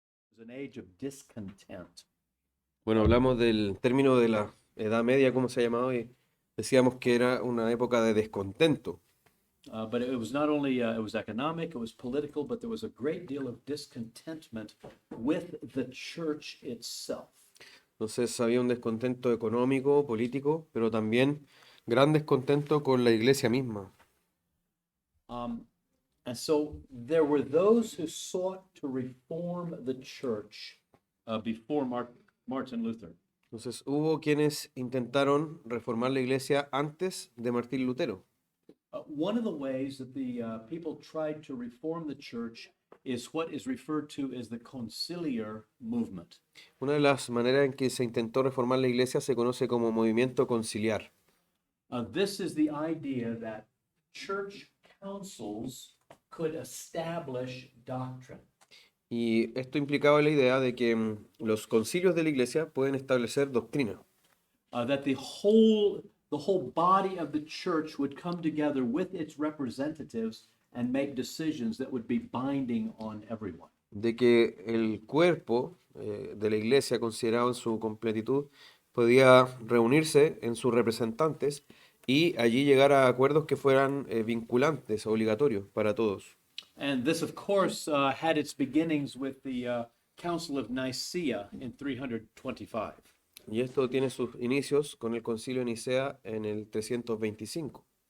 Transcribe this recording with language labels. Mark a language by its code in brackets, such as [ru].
[en] was an age of discontent. [es] Bueno, hablamos del término de la Edad Media, ¿cómo se ha llamado? Y decíamos que era una época de descontento. [en] But it was not only it was economic, it was political, but there was a great deal of discontentment with the church itself. [es] Entonces había un descontento económico, político, pero también gran descontento con la iglesia misma. [en] Um, and so there were those who sought to reform the church before Martin Luther. [es] Entonces hubo quienes intentaron reformar la iglesia antes de Martín Lutero. [en] One of the ways that the people tried to reform the church is what is referred to as the conciliar movement. [es] Una de las maneras en que se intentó reformar la iglesia se conoce como movimiento conciliar. [en] This is the idea that church councils could establish doctrine. [es] Y esto implicaba la idea de que los concilios de la iglesia pueden establecer doctrina. [en] That the whole body of the church would come together with its representatives and make decisions that would be binding on everyone. [es] De que el cuerpo de la iglesia, considerado en su completitud, podía reunirse en sus representantes y allí llegar a acuerdos que fueran vinculantes, obligatorios para todos. [en] And this, of course, had its beginnings with the Council of Nicaea in 325. [es] Y esto tiene sus inicios con el Concilio de Nicea en el 325.